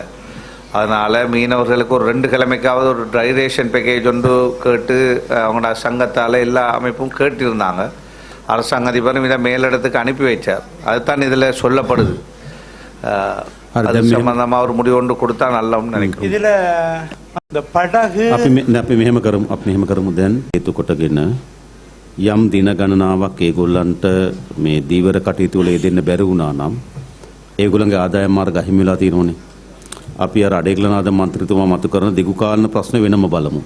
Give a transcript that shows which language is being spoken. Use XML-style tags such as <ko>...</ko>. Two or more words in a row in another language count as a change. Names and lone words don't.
<ta>அதனால் மீனவர்களுக்கு ஒரு 2 கிழமைக்காவது ஒரு</ta> <en>dry ration package</en> <ta>ஒன்று கேட்டு அவங்களோட சங்கத்தால் எல்லா அமைப்பும் கேட்டிருந்தாங்க. அரசாங்க அதிபரும் இதை மேலிடத்துக்கு அனுப்பி வைச்சார். அதுதான் இதில் சொல்லப்படுது. அது சம்பந்தமாக ஒரு முடிவு ஒன்று கொடுத்தா நல்லம்னு நினைக்கிறேன். இதில் இந்த படகு</ta> <si>අපි මෙහෙම කරමු දැන් හේතු කොටගෙන යම් දින ගණනාවක් ඒගොල්ලන්ට මේ දීවර කටයුතු වල යෙදෙන්න බැරි වුණා නම් ඒගොල්ලන්ගේ ආදායම් මාර්ග අහිමි වෙලා තියෙනෝනේ. අපි අර අඩේගලනාද මන්ත්‍රීතුමා මතු කරන දිගු කාලන ප්‍රශ්න වෙනම බලමු.</si>